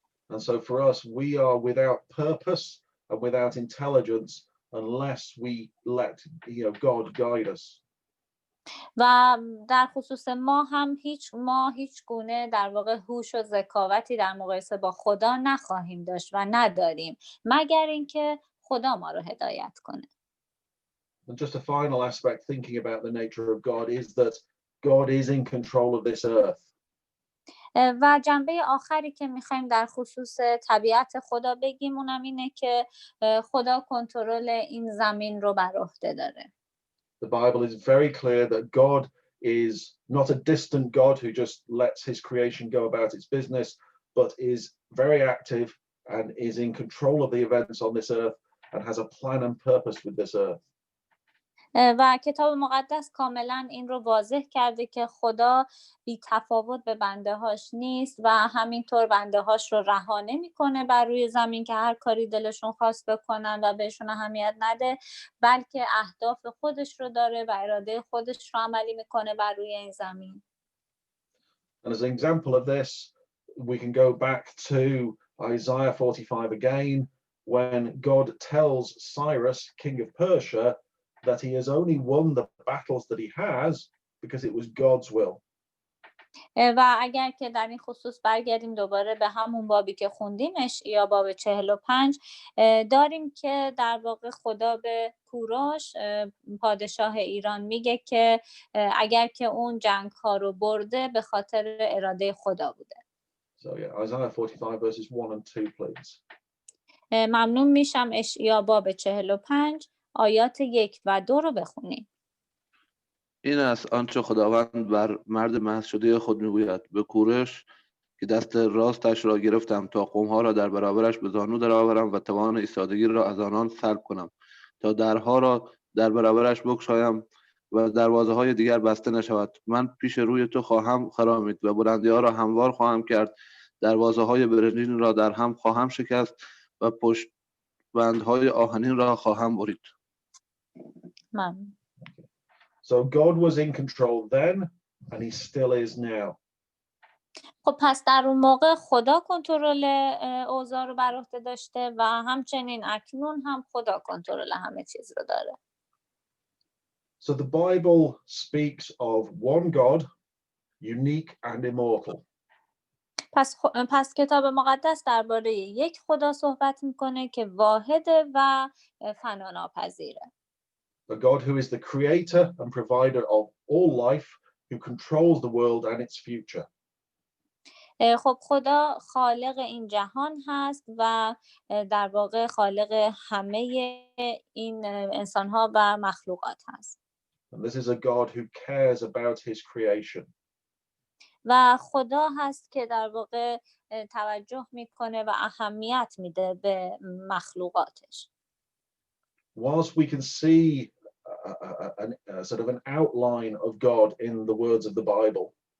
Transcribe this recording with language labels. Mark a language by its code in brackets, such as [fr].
[en] And so for us, we are without purpose and without intelligence unless we let God guide us. [fa] و در خصوص ما هیچ گونه در واقع هوش و ذکاوتی در مقایسه با خدا نخواهیم داشت و نداریم مگر اینکه خدا ما رو هدایت کنه. [en] And just a final aspect thinking about the nature of God is that God is in control of this earth. [fa] و جنبه آخری که میخوایم در خصوص طبیعت خدا بگیم اونم اینه که خدا کنترل این زمین رو بر عهده داره. [en] The Bible is very clear that God is not a distant God who just lets his creation go about its business, but is very active and is in control of the events on this earth and has a plan and purpose with this earth. [fa] و کتاب مقدس کاملا این رو واضح کرده که خدا بی تفاوت به بنده هاش نیست و همینطور بنده هاش رو رها نمی‌کنه بر روی زمین که هر کاری دلشون خواست بکنن و بهشون اهمیت نده، بلکه اهداف خودش رو داره و اراده خودش رو عملی میکنه بر روی این زمین. [en] And as an example of this, we can go back to Isaiah 45 again, when God tells Cyrus, king of Persia, that he has only won the battles that he has because it was God's will. [fa] و اگر که در این خصوص برگردیم دوباره به همون بابی که خوندیم اشعیا باب 45 داریم که در واقع خدا به کوروش پادشاه ایران میگه که اگر که اون جنگ ها رو برده به خاطر اراده خدا بوده. [en] So yeah, Isaiah 45 verses 1 and 2 please. [fa] ممنون میشم اشعیا باب 45 آیات 1 و 2 رو بخونیم. این است آنچه خداوند بر مرد مهد شده خود میگوید: به کوروش که دست راستش را گرفتم تا قومها را در برابرش به زانو درآورم و توان ایستادگی را از آنان سلب کنم، تا درها را در برابرش بگشایم و دروازه های دیگر بسته نشود. من پیش روی تو خواهم خرامید و بلندی ها را هموار خواهم کرد، دروازه های برنجین را در هم خواهم شکست و پشت بندهای آهنین را خواهم برید. ممنون. [en] So God was in control then and he still is now. [fa] خب پس در اون موقع خدا کنترل اوضاع رو بر عهده داشته و همچنین اکنون هم خدا کنترل همه چیز رو داره. [en] So the Bible speaks of one God, unique and immortal. [fa] پس کتاب مقدس درباره یک خدا صحبت میکنه که واحده و فنا ناپذیره. [en] A God who is the creator and provider of all life who controls the world and its future. [fa] خب خدا خالق این جهان هست و در واقع خالق همه این انسان‌ها و مخلوقات هست. [en] And this is a God who cares about his creation. [fa] و خدا هست که در واقع توجه میکنه و اهمیت میده به مخلوقاتش. [en] Whilst we can see a sort of an outline of God in the words of the Bible,